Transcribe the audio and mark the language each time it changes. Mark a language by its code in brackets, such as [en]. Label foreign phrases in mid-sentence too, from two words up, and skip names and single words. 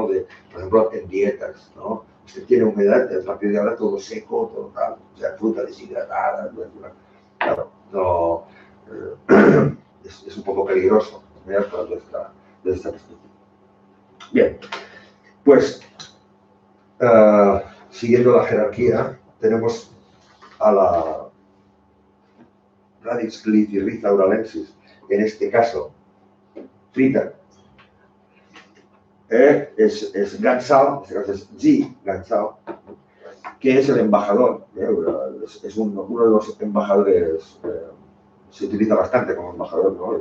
[es] Por ejemplo, en dietas, ¿no? Usted tiene humedad, a partir de ahora todo seco, todo tal, o sea, fruta deshidratada, claro, no, es un poco peligroso, desde esta perspectiva. Bien, pues, siguiendo la jerarquía, tenemos a la Radix glityrrhiza uralensis, en este caso, frita, es Gansal, en este caso es Ji Gansal, que es el embajador, es uno de los embajadores, se utiliza bastante como embajador, ¿no?